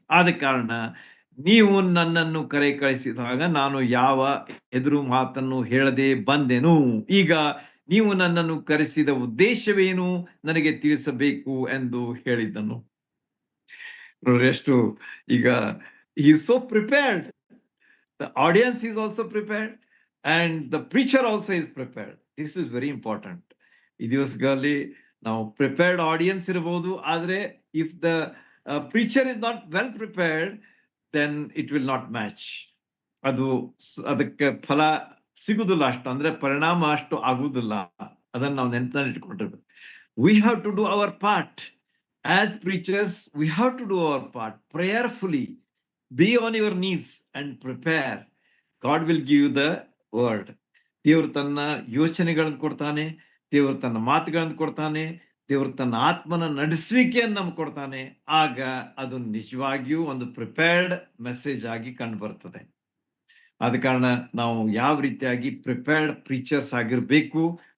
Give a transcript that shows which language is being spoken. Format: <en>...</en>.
<kn>ಆದ ಕಾರಣ ನೀವು ನನ್ನನ್ನು ಕಳಿಸಿದಾಗ ನಾನು ಯಾವ ಎದುರು ಮಾತನ್ನು ಹೇಳದೆ ಬಂದೆನು. ಈಗ ನೀವು ನನ್ನನ್ನು ಕರೆಸಿದ ಉದ್ದೇಶವೇನು ನನಗೆ ತಿಳಿಸಬೇಕು ಎಂದು ಹೇಳಿದ್ದನು. ಎಷ್ಟು ಈಗ</kn> <en>he is so prepared. The audience is also prepared and the preacher also is prepared. This is very important.</en> <kn>ಈ ದಿವಸಗಳಲ್ಲಿ ನಾವು ಪ್ರಿಪೇರ್ಡ್ ಆಡಿಯನ್ಸ್ ಇರಬಹುದು, ಆದ್ರೆ</kn> <en>If the preacher is not well prepared, then it will not match.</en> <kn>ಅದು ಅದಕ್ಕೆ ಫಲ ಸಿಗುದಿಲ್ಲ, ಅಷ್ಟು ಅಂದ್ರೆ ಪರಿಣಾಮ ಅಷ್ಟು ಆಗುವುದಿಲ್ಲ. ಅದನ್ನ ನಾವು ನೆನಪಿನಲ್ಲಿ ಇಟ್ಕೊಂಡಿರ್ಬೇಕು.</kn> <en>We have to do our part. As preachers, we have to do our part prayerfully. Be on your knees and prepare. God will give you the word.</en> <kn>ದೇವರು ತನ್ನ ಯೋಚನೆಗಳನ್ನು ಕೊಡ್ತಾನೆ, ದೇವರು ತನ್ನ ಮಾತುಗಳನ್ನು ಕೊಡ್ತಾನೆ, ದೇವರು ತನ್ನ ಆತ್ಮನ ನಡೆಸುವಿಕೆಯನ್ನು ನಮ್ಗೆ ಕೊಡ್ತಾನೆ. ಆಗ ಅದು ನಿಜವಾಗಿಯೂ ಒಂದು ಪ್ರಿಪೇರ್ಡ್ ಮೆಸೇಜ್ ಆಗಿ ಕಂಡು ಬರ್ತದೆ. ಆದ ಕಾರಣ ನಾವು ಯಾವ ರೀತಿಯಾಗಿ ಪ್ರಿಪೇರ್ಡ್ ಪ್ರೀಚರ್ಸ್ ಆಗಿರ್ಬೇಕು.</kn>